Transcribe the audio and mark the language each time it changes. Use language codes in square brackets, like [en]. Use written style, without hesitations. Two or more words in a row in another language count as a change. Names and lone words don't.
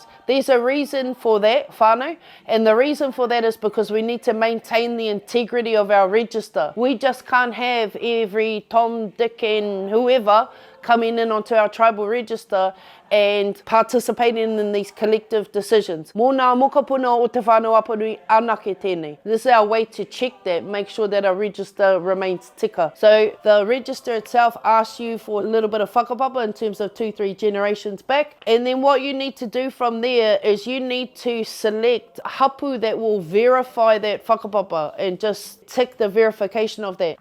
[en] There's a reason for that, whānau, and the reason for that is because we need to maintain the integrity of our register. We just can't have every Tom, Dick and whoever coming in onto our tribal register and participating in these collective decisions. [mi] Mō nā mokapuna o te whānau Apanui anake tēnei. [en] This is our way to check that, make sure that our register remains tika. So the register itself asks you for a little bit of whakapapa in terms of 2-3 generations back. And then what you need to do from there is you need to select hapū that will verify that whakapapa and just tick the verification of that.